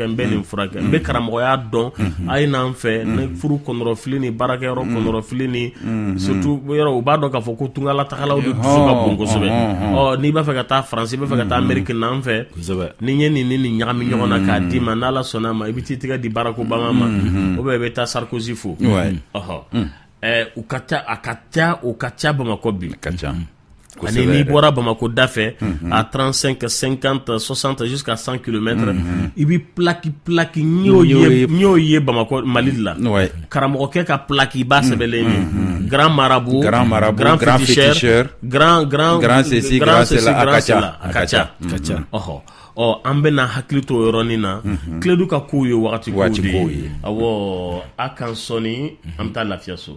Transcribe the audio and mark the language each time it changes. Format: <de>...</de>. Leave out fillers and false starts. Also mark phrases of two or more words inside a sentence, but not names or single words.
<bm>n bɛ nin furakɛ n bɛ karamɔgɔya dɔn a ye n'an fɛ ne furu kɔnɔrɔfili ni baarakɛyɔrɔ kɔnɔrɔfili ni surtout yɔrɔ u b'a dɔn k'a fɔ ko tungalatagalaw de dusu ka bon kosɛbɛ n'i b'a fɛ ka taa Faransi i b'a fɛ ka taa Amérique n'an fɛ ni n ye nin ɲagami ɲɔgɔn na k'a d'i ma n'Ala sɔnna ma i bɛ t'i tɛgɛ di Barack Obama ma</bm> <fr>ou bien</fr> <bm>i bɛ taa Sarkozy fo u ka ca Bamakɔ bi ani n'i bɔra Bamako da fɛ à 35, 50, 60 jusqu'à 100 km i bɛ plaque n y'o ye Bamako Mali de la karamɔgɔkɛ ka plaque i b'a sɛbɛnlen ye</bm> <fr>grand marabout grand féticheur grand ceci grand cela</fr> <bm>a ka ca an bɛna hakili to yɔrɔnin na Kiledu ka kow ye wagati kow de ye awɔ a kan sɔnni an bɛ taa lafiya so</bm>